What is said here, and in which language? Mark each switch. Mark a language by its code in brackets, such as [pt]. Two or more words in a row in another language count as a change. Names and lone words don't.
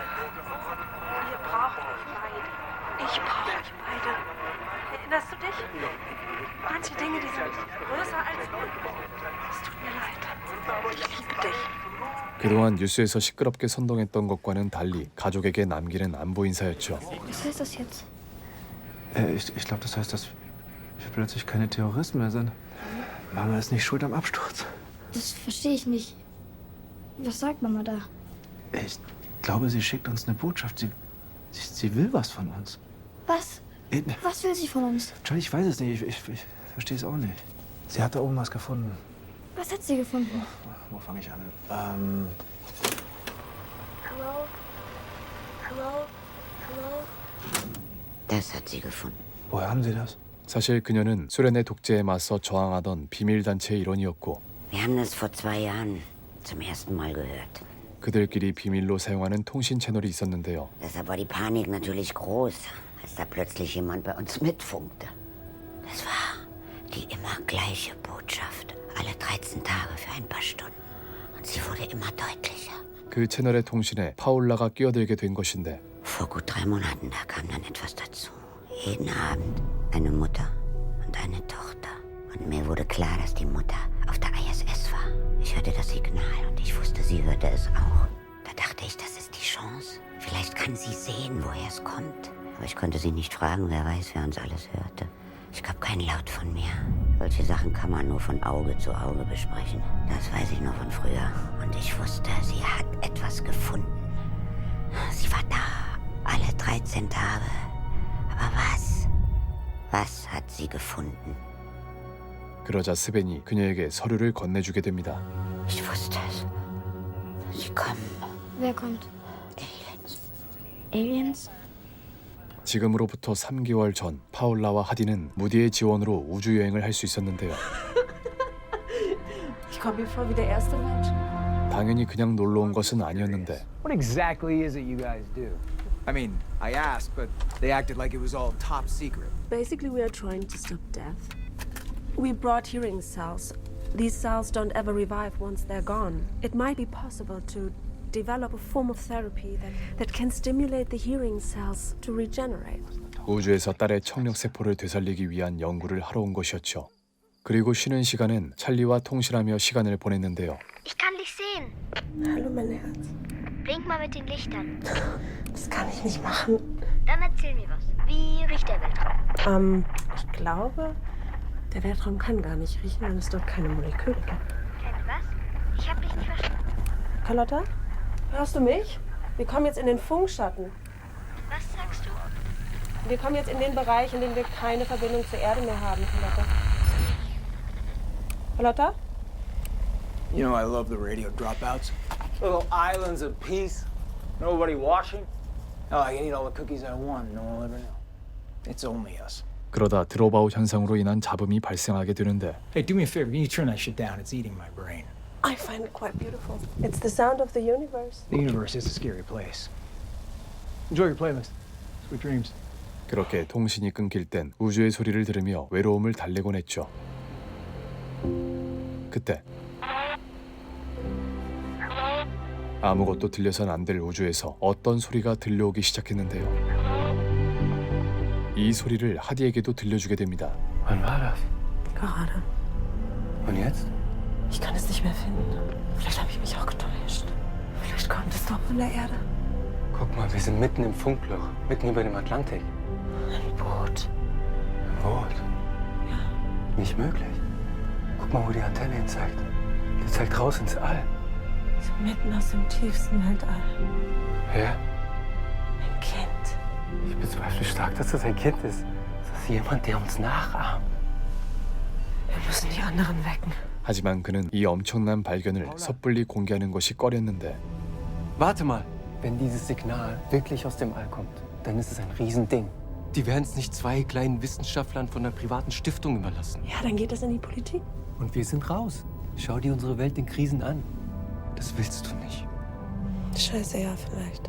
[de] Ihr braucht euch beide. Ich brauche euch beide. Erinnerst du dich? Manche Dinge, die sind größer als du. Es tut mir leid. Ich liebe dich. [ko] 그동안 뉴스에서 시끄럽게 선동했던 것과는 달리 가족에게 남기는 안부 인사였죠. [de] Was heißt das jetzt? Ich glaube, das heißt, dass wir plötzlich keine Terroristen mehr sind. Mama ist nicht schuld am Absturz. Das verstehe ich nicht. Was sagt Mama da? Ich glaube, sie schickt uns eine Botschaft. Sie will was von uns. Was? Was will sie von uns? Charlie, ich weiß es nicht. Ich verstehe es auch nicht. Sie hat da oben was gefunden. Was hat sie gefunden? Wo fange ich an? [en] Hello? Hello? Hello? [de] Das hat sie gefunden. Woher haben Sie das? [ko] 사실 그녀는 소련의 독재에 맞서 저항하던 비밀단체의 일원이었고 [de] Wir haben das vor 2 Jahren zum ersten Mal gehört. [ko] 그들끼리 비밀로 사용하는 통신 채널이 있었는데요. [de] Deshalb war die Panik natürlich groß, als da plötzlich jemand bei uns mitfunkte. Das war die immer gleiche Botschaft. Alle 13 Tage für ein paar Stunden. Und sie wurde immer deutlicher. [ko] 그 채널의 통신에 파울라가 끼어들게 된 것인데 [de] Vor gut 3 Monaten, da kam dann etwas dazu. Jeden Abend eine Mutter und eine Tochter. Und mir wurde klar, dass die Mutter auf der ISS war. Ich hörte das Signal und ich wusste, sie hörte es auch. Da dachte ich, das ist die Chance. Vielleicht kann sie sehen, woher es kommt. Aber ich konnte sie nicht fragen, wer weiß, wer uns alles hörte. Ich gab keinen Laut von mir. Solche Sachen kann man nur von Auge zu Auge besprechen. Das weiß ich noch von früher. Und ich wusste, sie hat etwas gefunden. Sie war da, alle 13 Tage. Aber was? Was hat sie gefunden? [ko] 그러자 스벤이 그녀에게 서류를 건네주게 됩니다. [de] Ich wusste es. Sie kommen. Wer kommt? Aliens. Aliens? [ko] 지금으로부터 3개월 전 파울라와 하디는 무디의 지원으로 우주여행을 할 수 있었는데요. [de] Ich komme mir vor wie der erste Mensch. [ko] 당연히 그냥 놀러 온 것은 아니었는데 [en] What exactly is it you guys do? I mean, I asked, but they acted like it was all top secret. Basically, we are trying to stop death. We brought hearing cells. These cells don't ever revive once they're gone. It might be possible to develop a form of therapy that can stimulate the hearing cells to regenerate. [ko] 우주에서 딸의 청력세포를 되살리기 위한 연구를 하러 온 것이었죠. 그리고 쉬는 시간엔 찰리와 통신하며 시간을 보냈는데요. [de] Ich kann dich sehen. Hallo, mein Herz. Blink mal mit den Lichtern. Das kann ich nicht machen. Dann erzähl mir was. Wie riecht der Weltraum? Ich glaube, der Weltraum kann gar nicht riechen, wenn es dort keine Moleküle gibt. Keine was? Ich hab dich nicht verstanden. Carlotta, hörst du mich? Wir kommen jetzt in den Funkschatten. Was sagst du? Wir kommen jetzt in den Bereich, in dem wir keine Verbindung zur Erde mehr haben, Carlotta. Carlotta? [en] You know I love the radio dropouts. Little islands of peace. Nobody watching. Oh, I can eat all the cookies I want. No one will ever know. It's only us. [ko] 그러다 드롭아웃 현상으로 인한 잡음이 발생하게 되는데 [en] Hey, do me a favor. Can you turn that shit down? It's eating my brain. I find it quite beautiful. It's the sound of the universe. The universe is a scary place. Enjoy your playlist. Sweet dreams. [ko] 그렇게 통신이 끊길 땐 우주의 소리를 들으며 외로움을 달래곤 했죠. 그때 아무것도 들려선 안 될 우주에서 어떤 소리가 들려오기 시작했는데요. 이 소리를 하디에게도 들려주게 됩니다. [de] Wann war das? Gerade. Und jetzt? Ich kann es nicht mehr finden. Vielleicht habe ich mich auch getäuscht. Vielleicht kommt es doch von der Erde. Guck mal, wir sind mitten im Funkloch, mitten über dem Atlantik. Ein Boot. Ein Boot? Ja. Nicht möglich. Guck mal, wo die Antenne hin zeigt. Die zeigt raus ins All. So mitten aus dem tiefsten Weltall. Wer? Ein Kind. Ich bezweifle stark, dass das ein Kind ist. Das ist jemand, der uns nachahmt. Wir müssen die anderen wecken. 하지만 그는 이 엄청난 발견을 섣불리 공개하는 것이 꺼렸는데 Warte mal. Wenn dieses Signal wirklich aus dem All kommt, dann ist es ein Riesending. Die werden es nicht zwei kleinen Wissenschaftlern von einer privaten Stiftung überlassen. Ja, dann geht das in die Politik. Und wir sind raus. Schau dir unsere Welt in Krisen an. Das willst du nicht. Scheiße, ja, vielleicht.